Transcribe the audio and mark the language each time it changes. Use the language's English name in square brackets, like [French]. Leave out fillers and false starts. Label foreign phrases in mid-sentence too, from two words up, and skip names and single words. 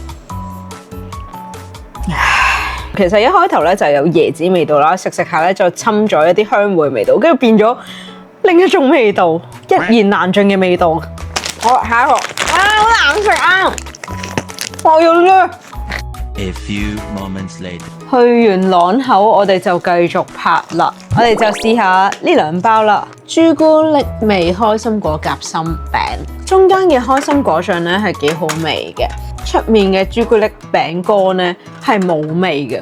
[Cantonese] 其實一開頭咧就有椰子味道啦，食食下咧就侵咗一啲香芋味道，跟住變咗另一種味道，一言難盡嘅味道。好，下一個好難食啊！我要呢。 [English] A few moments later. [Cantonese] 去完朗口，我哋就繼續拍啦。我哋就試下呢兩包啦。朱古力味開心果夾心餅，中間嘅開心果醬咧係幾好味嘅，出面嘅朱古力餅乾咧係冇味嘅。